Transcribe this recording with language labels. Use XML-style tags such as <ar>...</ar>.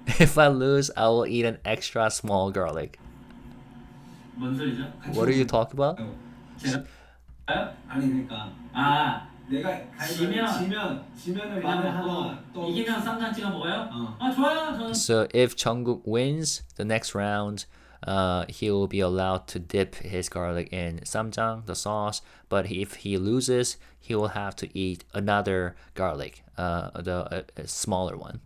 <en>If I lose, I will eat an extra small garlic.</en> <ko>뭔 소리죠?</ko> <en>What are you talking about?</en> <ko>제가 아니 그러니까 아 내가 지면은 마늘 하나 또 이기면 쌈장 찍어 먹어요? 어. 아 좋아요 저는</ko> <en>So if Jungkook wins the next round, he will be allowed to dip his garlic in samjang, the sauce. But if he loses, he will have to eat another garlic, the smaller one.</en>